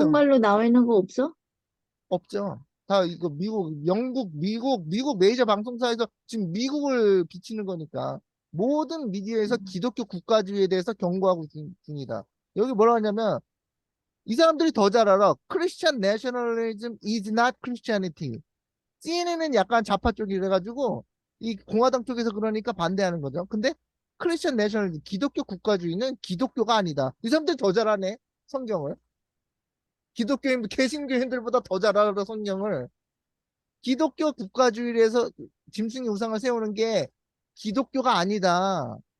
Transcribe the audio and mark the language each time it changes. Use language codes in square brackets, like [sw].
[ko] 한국말로 나와 있는 거 없어? 없죠. 다 이거 미국 메이저 방송사에서 지금 미국을 비치는 거니까 모든 미디어에서 기독교 국가주의에 대해서 경고하고 중이다. 여기 뭐라 하냐면 이 사람들이 더 잘 알아. [en] Christian nationalism is not Christianity. [ko] CNN은 약간 좌파 쪽이라 가지고 이 공화당 쪽에서 그러니까 반대하는 거죠. 근데 크리스천 내셔널 기독교 국가주의는 기독교가 아니다. 이 사람들이 더 잘하네. 성경을. 개신교인들보다 더 잘 알아 성경을. 기독교 국가주의를 해서 짐승의 우상을 세우는 게 기독교가 아니다.